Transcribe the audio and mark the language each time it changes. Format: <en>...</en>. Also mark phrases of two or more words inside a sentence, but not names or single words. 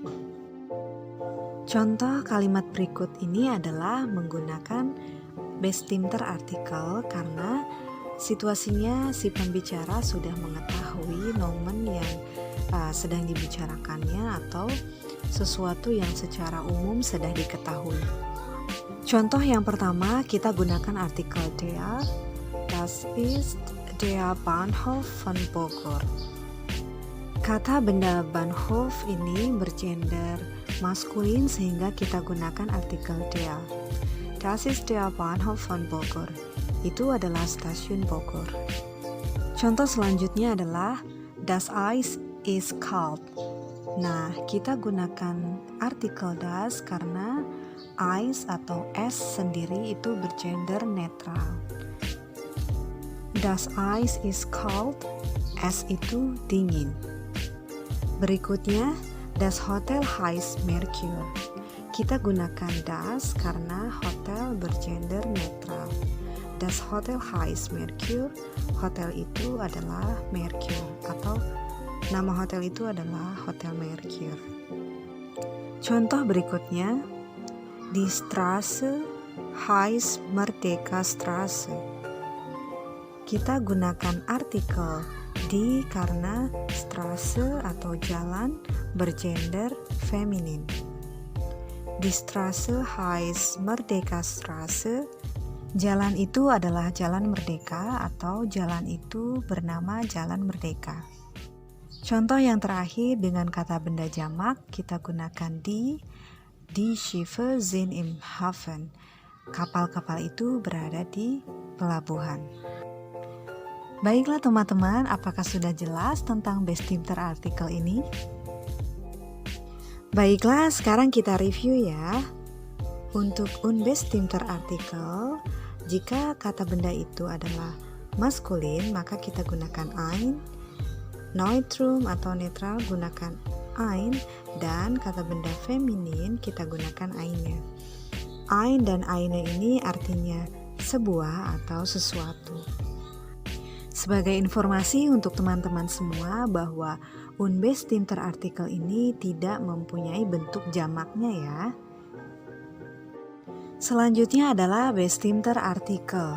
<id>Contoh kalimat berikut ini adalah menggunakan Bestimmter artikel karena situasinya si pembicara sudah mengetahui nomen yang sedang dibicarakannya atau sesuatu yang secara umum sudah diketahui. Contoh yang pertama, kita gunakan artikel der.</id> <de>Das ist der Bahnhof von Bogor.</de> <id>Kata benda Bahnhof ini bergender maskulin sehingga kita gunakan artikel der.</id> <de>Das ist der Bahnhof von Bogor.</de> <id>Itu adalah stasiun Bogor. Contoh selanjutnya adalah</id> <de>das Eis ist kalt.</de> <id>Nah, kita gunakan artikel das karena Eis atau es sendiri itu bergender netral.</id> <de>Das Eis ist kalt,</de> <id>es itu dingin. Berikutnya,</id> <de>das Hotel heißt Mercure.</de> <id>Kita gunakan das karena hotel bergender netral.</id> <de>Das Hotel heißt Mercure,</de> <id>hotel itu adalah Mercure atau nama hotel itu adalah Hotel Mercure. Contoh berikutnya,</id> <de>die Straße heißt Merdeka Straße.</de> <id>Kita gunakan artikel die karena Straße atau jalan bergender feminin.</id> <de>Die Straße heißt Merdeka Straße.</de> <id>Jalan itu adalah Jalan Merdeka atau jalan itu bernama Jalan Merdeka. Contoh yang terakhir dengan kata benda jamak kita gunakan</id> <de>die Schiffe sind im Hafen.</de> <id>Kapal-kapal itu berada di pelabuhan. Baiklah teman-teman, apakah sudah jelas tentang Bestimmter artikel ini? Baiklah, sekarang kita review ya. Untuk Bestimmter artikel, jika kata benda itu adalah maskulin, maka kita gunakan ein. Neutrum atau netral gunakan ein, dan kata benda feminin kita gunakan eine. Ein dan eine ini artinya sebuah atau sesuatu. Sebagai informasi untuk teman-teman semua bahwa Bestimmter artikel ini tidak mempunyai bentuk jamaknya ya. Selanjutnya adalah Bestimmter artikel.</id>